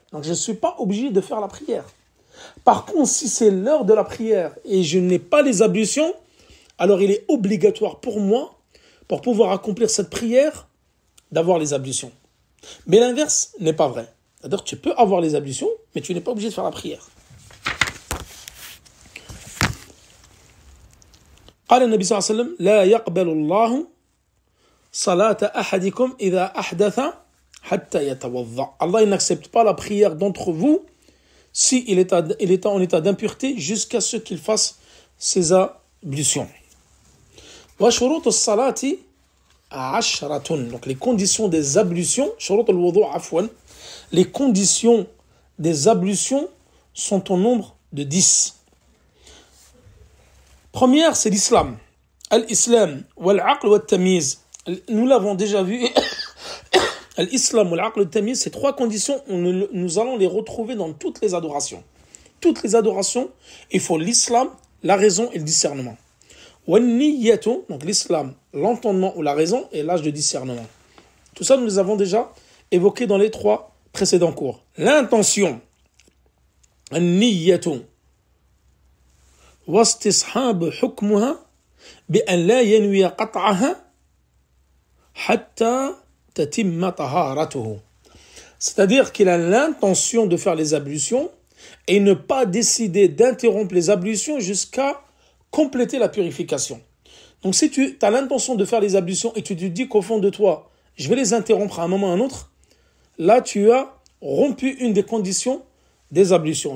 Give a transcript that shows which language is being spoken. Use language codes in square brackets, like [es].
[fr] Donc, je ne suis pas obligé de faire la prière. Par contre, si c'est l'heure de la prière et je n'ai pas les ablutions, alors il est obligatoire pour moi, pour pouvoir accomplir cette prière, d'avoir les ablutions. Mais l'inverse n'est pas vrai. C'est-à-dire que tu peux avoir les ablutions, mais tu n'es pas obligé de faire la prière. [ar] قال النبي صلى الله عليه وسلم لا يقبل الله صلاة أحدكم إذا أحدث حتى يتوضأ. [fr] Allah n'accepte pas la prière d'entre vous si il est en état d'impureté jusqu'à ce qu'il fasse ses ablutions. [ar] وشروط الصلاة عشرة. [fr] Donc les conditions des ablutions, [ar] شروط الوضوء عفوا, [fr] les conditions des ablutions sont au nombre de 10. Première, c'est l'islam. [ar] Al-islam, wal-aql, wal-tamiz. [fr] Nous l'avons déjà vu. [ar] Al-islam, wal-aql, wal-tamiz, [fr] ces trois conditions, nous allons les retrouver dans toutes les adorations. Toutes les adorations, il faut l'islam, la raison et le discernement. [ar] Wal-niyyatu, [fr] donc l'islam, l'entendement ou la raison et l'âge de discernement. Tout ça, nous les avons déjà évoqués dans les trois précédents cours. L'intention. Al-niyyatu. [ar] واستصحاب حكمها بأن لا ينوي قطعها حتى تتم طهارته. [fr] C'est-à-dire qu'il a l'intention de faire les ablutions et ne pas décider d'interrompre les ablutions jusqu'à compléter la purification. Donc si tu as l'intention de faire les ablutions et tu te dis qu'au fond de toi, je vais les interrompre à un moment ou à un autre, là tu as rompu une des conditions des ablutions.